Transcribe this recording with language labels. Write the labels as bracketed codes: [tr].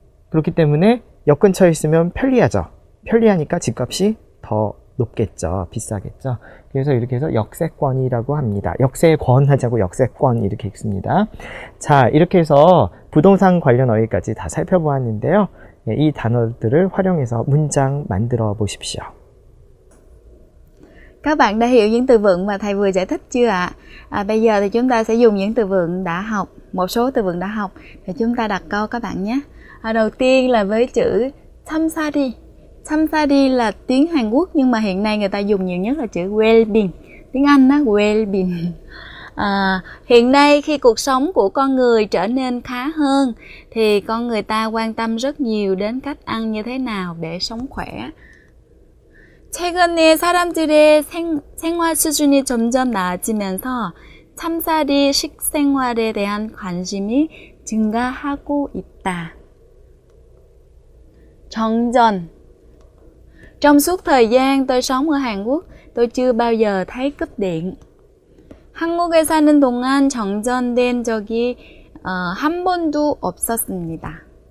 [ko] 그렇기 때문에 역 근처에 있으면 편리하죠. 편리하니까 집값이 더 높겠죠. 비싸겠죠. 그래서 이렇게 해서 역세권이라고 합니다. 역세권 하자고 역세권 이렇게 읽습니다. 자, 이렇게 해서 부동산 관련 어휘까지 다 살펴보았는데요. 이 단어들을 활용해서 문장 만들어 보십시오. [vi] Các bạn đã hiểu những từ vựng mà thầy vừa giải thích chưa ạ? Bây giờ thì chúng ta sẽ dùng những từ vựng đã học, một số từ vựng đã học để chúng ta đặt câu các bạn nhé. Đầu tiên là với chữ samsari. Samsari là tiếng Hàn Quốc nhưng mà hiện nay người ta dùng nhiều nhất là chữ well-being. Tiếng Anh á, well-being. Hiện nay khi cuộc sống của con người trở nên khá hơn thì con người ta quan tâm rất nhiều đến cách ăn như thế nào để sống khỏe. [ko] 최근에 사람들의 생활 수준이 점점 나아지면서 참사리 식생활에 대한 관심이 증가하고 있다. 정전. [vi] Trong suốt thời gian tôi sống ở Hàn Quốc, tôi chưa bao giờ thấy cúp điện. [ko] 한국에 사는 동안 정전된 적이 한 번도 없었습니다.